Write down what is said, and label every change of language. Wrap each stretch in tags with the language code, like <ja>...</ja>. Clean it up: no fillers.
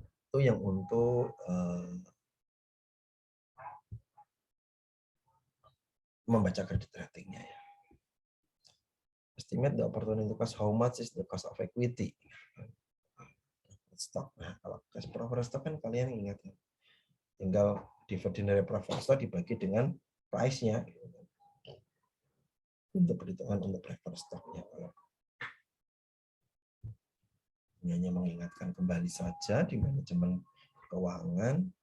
<id>Itu yang untuk membaca kredit ratingnya ya.</id> <en>Estimate the opportunity cost, how much is the cost of equity?</en> <id>Stock. Nah, kalau cash preferred stock kan kalian ingat ya. Tinggal dividen dari preferred stock dibagi dengan price-nya. Untuk perhitungan untuk preferred stock-nya. Ini hanya mengingatkan kembali saja di manajemen keuangan.</id>